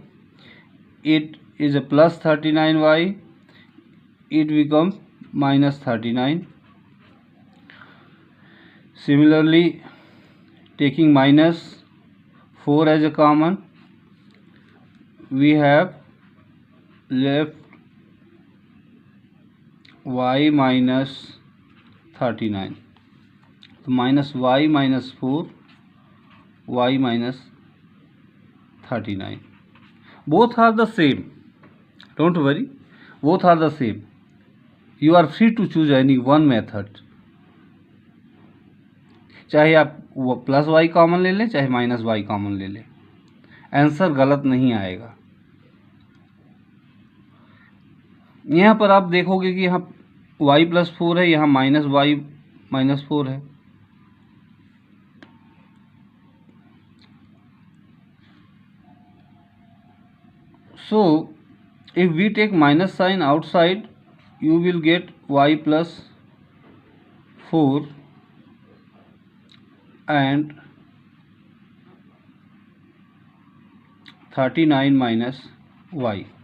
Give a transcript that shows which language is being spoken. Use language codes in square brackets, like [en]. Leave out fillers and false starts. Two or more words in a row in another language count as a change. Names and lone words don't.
[en] It is a plus 39y, it becomes minus 39. Similarly, taking minus 4 as a common, we have left y minus 39. So minus y minus 4, y minus 39. Both are the same. Don't worry, both are the same. You are free to choose any one method. [hi] चाहे आप [en] plus y common [hi] ले लें, चाहे [en] minus y common [hi] ले लें, आंसर गलत नहीं आएगा. यहाँ पर आप देखोगे कि यहाँ [en] y plus [hi] 4 है, यहाँ [en] minus y minus [hi] 4 है. [en] So if we take minus sign outside, you will get y plus 4 and 39 minus y.